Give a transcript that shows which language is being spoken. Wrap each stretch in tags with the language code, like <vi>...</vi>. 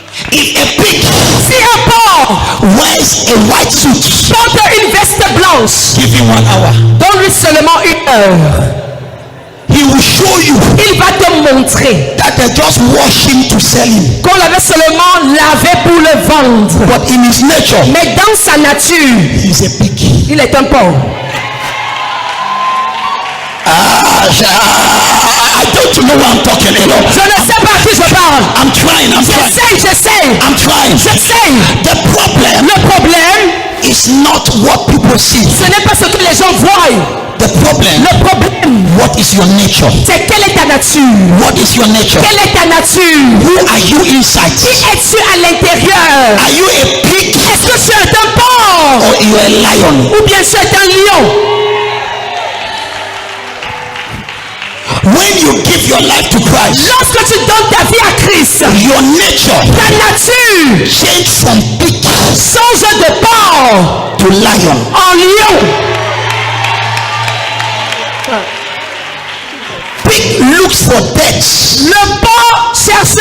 <en>If a pig</en> <fr>Si un porc</fr> <en>wears a white suit,</en> <fr>porte une veste blanche,</fr> <en>give him 1 hour.</en> <fr>donne-lui seulement 1 heure.</fr> <en>He will show you</en> <fr>Il va te montrer</fr> <en>that they just wash him to sell him.</en> <fr>qu'on l'avait seulement lavé pour le vendre.</fr> <en>But in his nature,</en> <fr>Mais dans sa nature,</fr> <en>he's a pig.</en> <fr>il est un porc.</fr> <en>I don't know what I'm talking about.</en> <fr>Je ne sais pas à qui je parle.</fr> <en>I'm trying.</en> <fr>J'essaie.</fr> <en>I'm trying. The problem</en> <fr>Le problème,</fr> <en>is not what people see.</en> <fr>ce n'est pas ce que les gens voient.</fr> <en>The problem,</en> <fr>Le problème,</fr> <en>what is your nature?</en> <fr>c'est quelle est ta nature?</fr> <en>What is your nature?</en> <fr>Quelle est ta nature?</fr> <en>Who are you inside?</en> <fr>Qui es-tu à l'intérieur?</fr> <en>Are you a pig</en> <fr>Est-ce que tu es un porc?</fr> <en>or you are a lion?</en> <fr>Ou bien tu es un lion?</fr> <en>When you give your life to Christ,</en> <fr>Lorsque tu donnes ta vie à Christ,</fr> <en>your nature</en> <fr>ta nature</fr> <en>change from pig</en> <fr>change de porc</fr> <en>to lion.</en> <fr>en lion.</fr> <en>Pig looks for death,</en> <fr>Le porc cherche</fr>